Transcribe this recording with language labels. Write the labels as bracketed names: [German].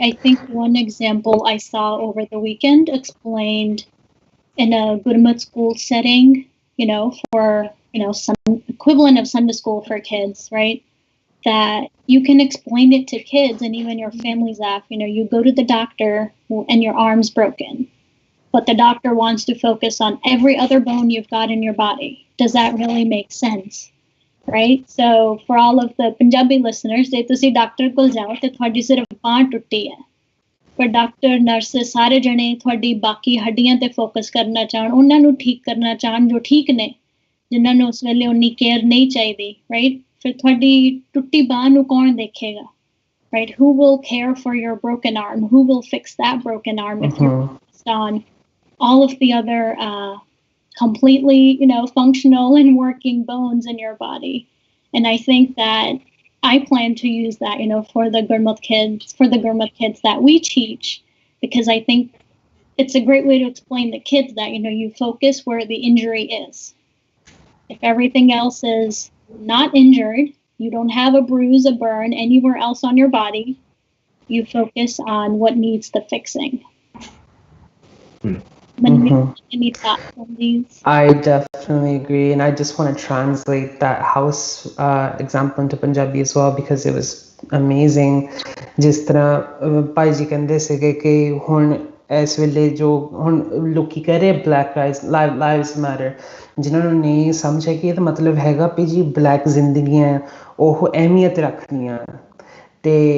[English] I think one example I saw over the weekend explained in a Gurmat school setting, for, some equivalent of Sunday school for kids, right? That you can explain it to kids and even your family staff. You go to the doctor and your arm's broken, but the doctor wants to focus on every other bone you've got in your body. Does that really make sense? Right? So for all of the Punjabi listeners, [Punjabi] ਜੇ ਤੁਸੀਂ doctor ਕੋਲ ਜਾਓ ਤੇ ਤੁਹਾਡੀ ਸਿਰਫ ਬਾਂਹ ਟੁੱਟੀ ਹੈ, ਪਰ ਡਾਕਟਰ ਨਰਸ ਸਾਰੇ ਜਣੇ ਤੁਹਾਡੀ ਬਾਕੀ ਹੱਡੀਆਂ ਤੇ ਫੋਕਸ ਕਰਨਾ ਚਾਹਣ, ਉਹਨਾਂ ਨੂੰ ਠੀਕ ਕਰਨਾ ਚਾਹਣ ਜੋ ਠੀਕ ਨੇ, ਜਿਨ੍ਹਾਂ ਨੂੰ ਉਸ ਵੇਲੇ ਉਨੀ ਕੇਅਰ ਨਹੀਂ ਚਾਹੀਦੀ, ਰਾਈਟ? ਫਿਰ ਤੁਹਾਡੀ ਟੁੱਟੀ ਬਾਂਹ ਨੂੰ ਕੌਣ ਦੇਖੇਗਾ? [English] Right? Who will care for your broken arm? Who will fix that broken arm if you're focused on all of the other completely, functional and working bones in your body? And I think that I plan to use that, for the Gurmat kids that we teach, because I think it's a great way to explain the kids that, you focus where the injury is. If everything else is not injured, you don't have a bruise, a burn anywhere else on your body, you focus on what needs the fixing. Mm-hmm. any thoughts on these? I definitely agree, and I just want to translate that house example into Punjabi as well because it was amazing. [Punjabi] ਜਿਸ ਤਰ੍ਹਾਂ ਭਾਈ ਜੀ ਕਹਿੰਦੇ ਸੀਗੇ ਕਿ ਹੁਣ ਇਸ ਵੇਲੇ ਜੋ ਹੁਣ ਲੋਕੀ ਕਹਿ ਰਹੇ ਬਲੈਕ ਲਾਈਵਸ ਮੈਟਰ, ਜਿਨ੍ਹਾਂ ਨੂੰ ਨਹੀਂ ਸਮਝਿਆ ਕਿ ਇਹਦਾ ਮਤਲਬ ਹੈਗਾ ਵੀ ਜੀ ਬਲੈਕ ਜ਼ਿੰਦਗੀਆਂ ਉਹ ਅਹਿਮੀਅਤ ਰੱਖਦੀਆਂ ਤੇ